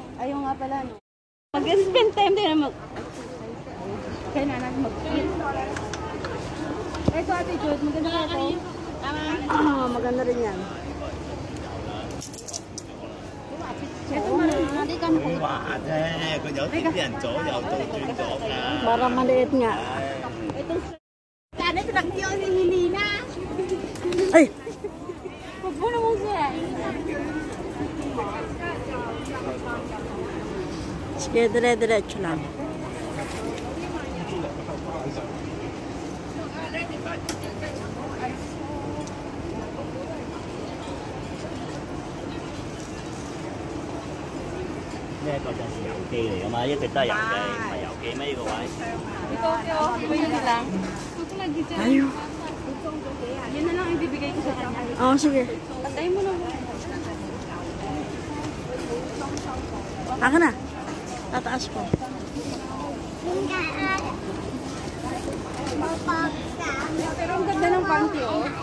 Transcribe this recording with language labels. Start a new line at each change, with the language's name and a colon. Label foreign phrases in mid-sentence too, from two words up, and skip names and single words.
Filipino: Ayaw nga pala, no? Mag-spend time din na kaya na natin mag-eat. Ito, Ate Jude, maganda ka ito. Ah, maganda rin yan. Ito, marami ka mo.
Cantonese: 佢話啫，佢有啲人左右倒轉咗㗎。
Filipino: Para maliit nga. Sana ito lang yung Helena. Ay! Huwag mo naman siya. Sige, dire-diretso lang.
Cantonese: 呢一個就係油機嚟㗎嘛，一直都係油機，唔係油機咩呢個位？
Filipino: Ito, pwede lang. Ayaw. Yan na lang ibibigay ko sa kanya. Oo, sige. Patay mo na. Ako na. Tataas ko. Pero ang ganda ng panty, oh.